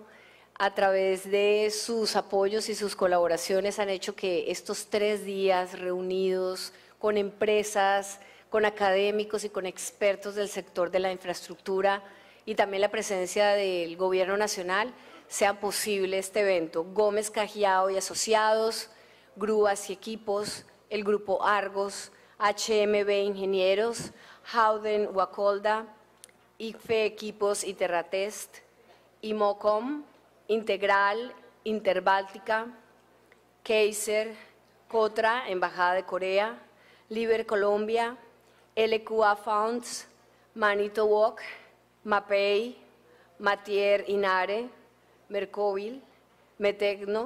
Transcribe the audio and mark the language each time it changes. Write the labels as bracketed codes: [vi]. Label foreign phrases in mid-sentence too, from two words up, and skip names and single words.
[es] A través de sus apoyos y sus colaboraciones han hecho que estos 3 días reunidos con empresas, con académicos y con expertos del sector de la infraestructura y también la presencia del Gobierno Nacional sea posible este evento. Gómez Cajiao y Asociados, Grúas y Equipos, el Grupo Argos, HMB Ingenieros, Howden Wacolda, ICFE Equipos y Terratest, IMOCOM, Integral, Interbáltica, Kaiser, Cotra, Embajada de Corea, Liber Colombia, LQA Funds, Manitowoc, MAPEI, Matier Inare, Mercovil, Metecno,